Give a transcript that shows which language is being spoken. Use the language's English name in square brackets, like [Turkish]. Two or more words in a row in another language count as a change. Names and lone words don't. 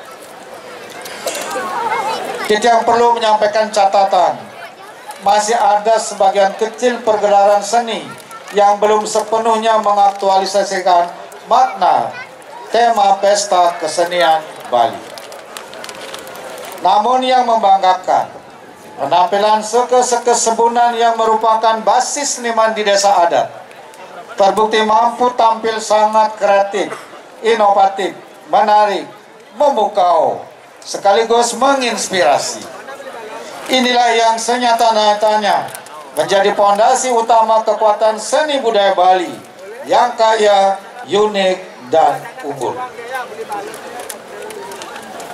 [Indonesian] Titiang perlu menyampaikan catatan, masih ada sebagian kecil pergelaran seni yang belum sepenuhnya mengaktualisasikan makna tema Pesta Kesenian Bali. Namun yang membanggakan, penampilan seke-seke Sebunan yang merupakan basis seniman di desa adat terbukti mampu tampil sangat kreatif, inovatif, menarik, memukau, sekaligus menginspirasi. Inilah yang senyata-nyatanya menjadi pondasi utama kekuatan seni budaya Bali yang kaya, unik, dan unggul.